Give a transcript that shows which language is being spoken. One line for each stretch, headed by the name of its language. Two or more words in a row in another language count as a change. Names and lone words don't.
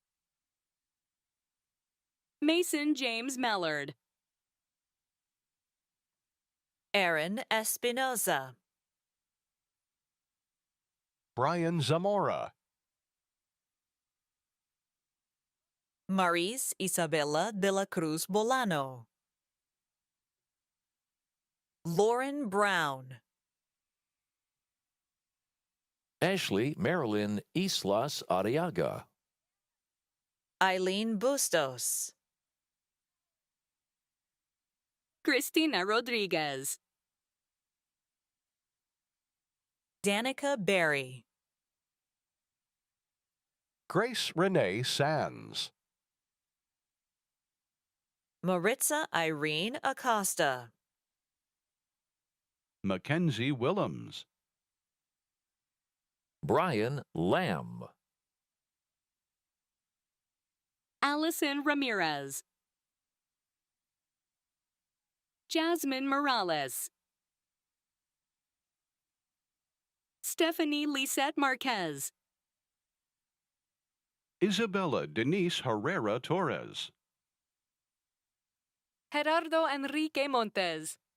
English: Mason James Mallard. Aaron Espinoza. Brian Zamora. Maris Isabella de la Cruz Bolano. Lauren Brown. Ashley Marilyn Islas Arriaga. Eileen Bustos. Cristina Rodriguez. Danica Berry. Grace Renee Sands. Maritza Irene Acosta. Mackenzie Willems. Brian Lamb. Allison Ramirez. Jasmine Morales. Stephanie Lisette Marquez. Isabella Denise Herrera Torres. Gerardo Enrique Montes.